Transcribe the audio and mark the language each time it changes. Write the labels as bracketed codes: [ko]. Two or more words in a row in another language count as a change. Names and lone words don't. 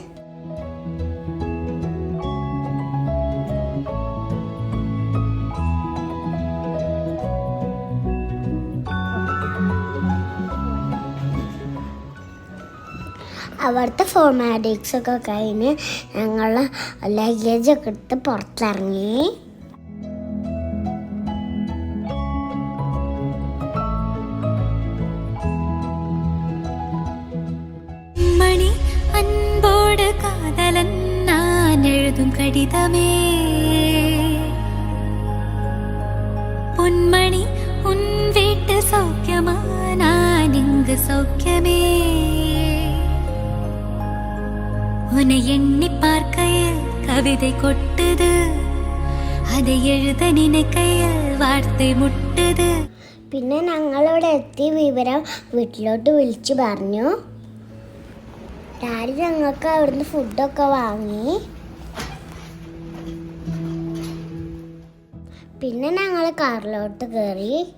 [ml] അവിടുത്തെ ഫോർമാലിറ്റീസ് ഒക്കെ കഴിഞ്ഞ് ഞങ്ങൾ ലഗേജൊക്കെ എടുത്ത് പുറത്തിറങ്ങി. [ta] அன்போடு காதலன் நான் எழுதும் கடிதமே, பொன்மணி உன் வீட்டு சௌக்கியமா, நான் இங்கு சௌக்கியமே. உன்னை எண்ணி பார்க்கையில் கவிதை கொட்டுது, அதை எழுத நினைக்கையில் வார்த்தை முட்டுது. [ml] പിന്നെ ഞങ്ങളിവിടെ എത്തി വിവരം വീട്ടിലോട്ട് വിളിച്ചു പറഞ്ഞു. ഡാഡി ഞങ്ങൾക്ക് അവിടുന്ന് ഫുഡൊക്കെ വാങ്ങി. പിന്നെ ഞങ്ങൾ കാറിലോട്ട് കയറി.